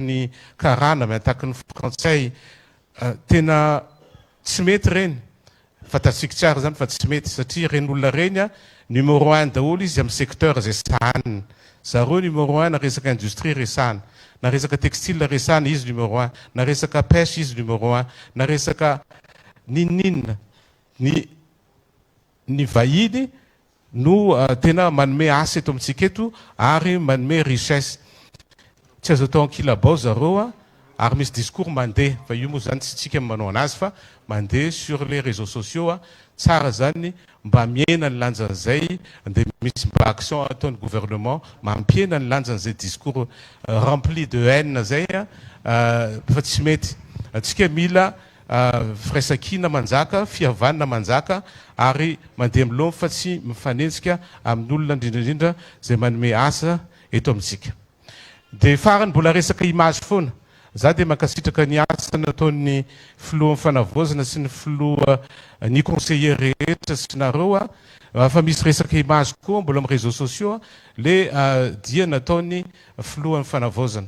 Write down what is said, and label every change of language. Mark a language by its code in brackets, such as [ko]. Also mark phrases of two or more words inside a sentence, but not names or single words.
[mg] ny karana miataky ny frantsay tena tsy mety reny fantatsika tsara zany fa tsy mety satria reny olona reny numéro 1 daholo izy amin'ny secteur zay saniny zareo numéro 1 na resaka industrie resana na resaka textile resana izy numéro 1 na resaka pêche izy numéro 1 na resaka ninina ny vahiny no tena manome asa eto amintsika eto ary manome richesse tsy azo atao ankilabao zareo ary misy discours mandeha fa io moa zany tsy tsika manao anazy fa mandeha [fr] sur les réseaux sociaux [mg] tsara zany mba miena ny lanjan'izay dia misy mba action ataon'ny gouvernement mampiena ny lanjan'izay [fr] discours rempli de haine [mg] zay fa tsy mety atsika mila firaisan-kina manjaka fihavanana manjaka ary mandeha milomo fa tsy mifanenjika amin'ny olona indrindrandrindra zay manome asa eto amintsika. Dia farany mbola resaka image foana za dia mankasitraka ny asa nataon'ny filoha mifanavozana sy ny filoha ny conseiller rehetra sy nareo fa misy resaka image koa mbola amin'ny [fr] réseaux sociaux [mg] le dia nataon'ny filoha mifanavozana.